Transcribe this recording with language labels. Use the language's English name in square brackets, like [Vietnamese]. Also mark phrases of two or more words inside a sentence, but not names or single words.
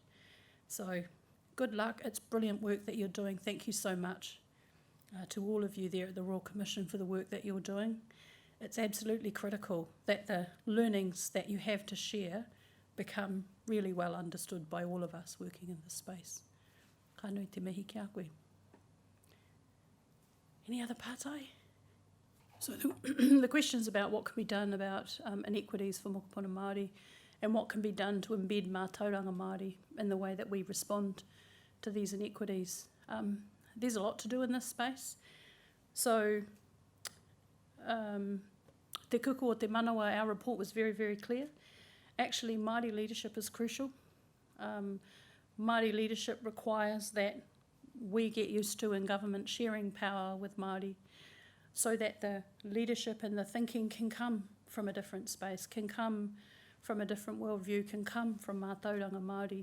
[English] So good luck. It's brilliant work that you're doing. Thank you so much to all of you there at the Royal Commission for the work that you're doing. It's absolutely critical that the learnings that you have to share become really well understood by all of us working in this space. [Māori] Ka nui te mihi ki a koe. [English] Any other pātai? So the question's about what can be done about inequities for [Māori] mokopuna Māori [English] and what can be done to embed [Māori] Māttauranga Māori [English] in the way that we respond to these inequities. There's a lot to do in this space. [Māori] So te kuku o te manawa, [English] our report was very, very clear. Actually, Māori leadership is crucial. Māori leadership requires that we get used to in government sharing power with Māori so that the leadership and the thinking can come from a different space, can come from a different worldview, can come from [Māori] Mātauranga Māori.